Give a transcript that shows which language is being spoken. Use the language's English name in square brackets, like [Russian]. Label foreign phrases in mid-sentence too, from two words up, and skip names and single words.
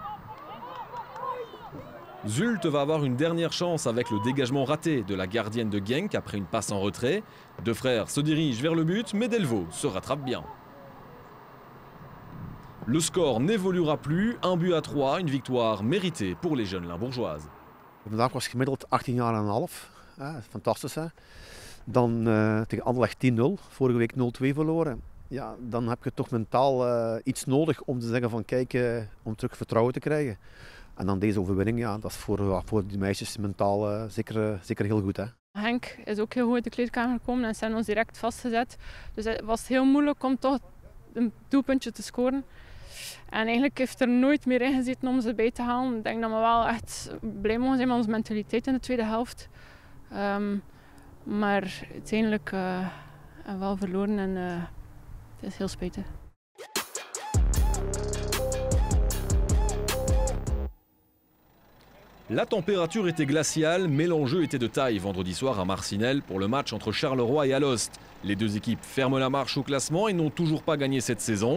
[French] Zulte va avoir une dernière chance avec le dégagement raté de la gardienne de Genk après une passe en retrait. Deux frères se dirigent vers le but, mais Delvaux se rattrape bien. Le score n'évoluera plus, un but à 3, une victoire méritée pour les jeunes Limbourgeoises. [Dutch] Vandaag was gemiddeld 18 jaar en een half. Fantastisch hè. Dan tegen Anderlecht 10-0, vorige week 0-2 verloren. Ja, dan heb je toch mentaal iets nodig om te zeggen van kijk, om terug vertrouwen te krijgen. En dan deze overwinning, ja, dat is voor die meisjes mentaal zeker heel goed hè. Henk is ook heel goed uit de kleedkamer gekomen en ze hebben ons direct vastgezet. Dus het was heel moeilijk om toch een doelpuntje te scoren. En eigenlijk heeft er nooit meer in gezeten om ze bij te halen. Ik denk dat we wel echt blij mogen zijn met onze mentaliteit in de tweede helft. Maar uiteindelijk hebben we wel verloren en het is heel spijtig. [French] La température était glaciale, mais l'enjeu était de taille vendredi soir à Marcinelle pour le match entre Charleroi et Alost. Les deux équipes ferment la marche au classement et n'ont toujours pas gagné cette saison.